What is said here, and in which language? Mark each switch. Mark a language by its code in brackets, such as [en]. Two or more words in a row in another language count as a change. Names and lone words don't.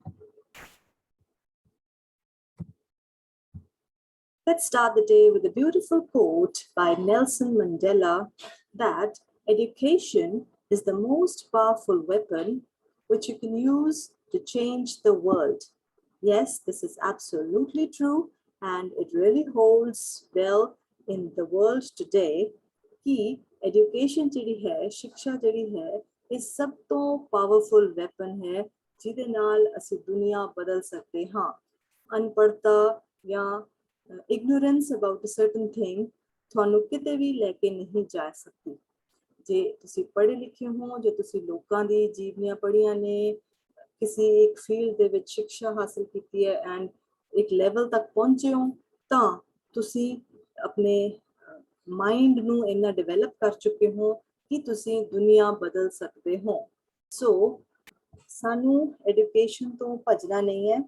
[en] Let's start the day with a beautiful quote by Nelson Mandela that education is the most powerful weapon which you can use to change the world. Yes, this is absolutely true, and it really holds well in the world today [pa] कि education ਜਿਹੜੀ ਹੈ ਸਿੱਖਿਆ ਜਿਹੜੀ ਹੈ ਇਹ ਸਭ ਤੋਂ [en] powerful weapon [pa] ਹੈ ਜਿਹਦੇ ਨਾਲ ਅਸੀਂ ਦੁਨੀਆ ਬਦਲ ਸਕਦੇ ਹਾਂ ਅਨਪੜ੍ਹਤਾ ਜਾਂ [en] ignorance about a certain thing [pa] ਤੁਹਾਨੂੰ ਕਿਤੇ ਵੀ ਲੈ ਕੇ ਨਹੀਂ ਜਾ ਸਕਦੀ ਜੇ ਤੁਸੀਂ ਪੜ੍ਹੇ ਲਿਖੇ ਹੋ ਜੇ ਤੁਸੀਂ ਲੋਕਾਂ ਦੀ ਜੀਵਨੀਆਂ ਪੜ੍ਹੀਆਂ ਨੇ ਕਿਸੇ ਇੱਕ ਫੀਲਡ ਦੇ ਵਿੱਚ ਸਿੱਖਿਆ ਹਾਸਲ ਕੀਤੀ ਹੈ ਐਂਡ ਇੱਕ ਲੈਵਲ ਤੱਕ ਪਹੁੰਚੇ ਹੋ ਤਾਂ ਤੁਸੀਂ ਆਪਣੇ ਮਾਈਂਡ ਨੂੰ ਇੰਨਾ ਡਿਵੈਲਪ ਕਰ ਚੁੱਕੇ ਹੋ ਕਿ ਤੁਸੀਂ ਦੁਨੀਆ ਬਦਲ ਸਕਦੇ ਹੋ ਸੋ ਸਾਨੂੰ ਐਜੂਕੇਸ਼ਨ ਤੋਂ ਭੱਜਣਾ ਨਹੀਂ ਹੈ